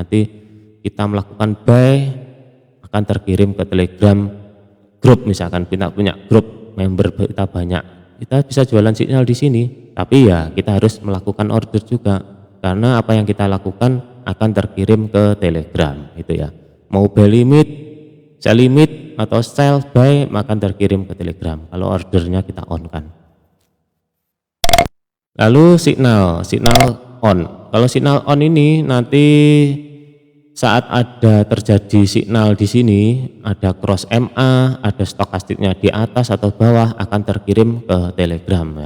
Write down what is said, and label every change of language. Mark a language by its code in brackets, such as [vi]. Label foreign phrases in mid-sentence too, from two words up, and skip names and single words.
[id] Nanti kita melakukan buy akan terkirim ke Telegram grup, misalkan kita punya grup member kita banyak, kita bisa jualan signal di sini. Tapi ya kita harus melakukan order juga, karena apa yang kita lakukan akan terkirim ke Telegram gitu ya. Mau [en] buy limit, sell limit [id] atau [en] sell buy [id] akan terkirim ke Telegram kalau ordernya kita on kan. Lalu [en] signal on. [id] Kalau [en] signal on [id] ini nanti saat ada terjadi signal di sini, ada [en] cross MA, [id] ada stokastiknya di atas atau bawah akan terkirim ke Telegram ya.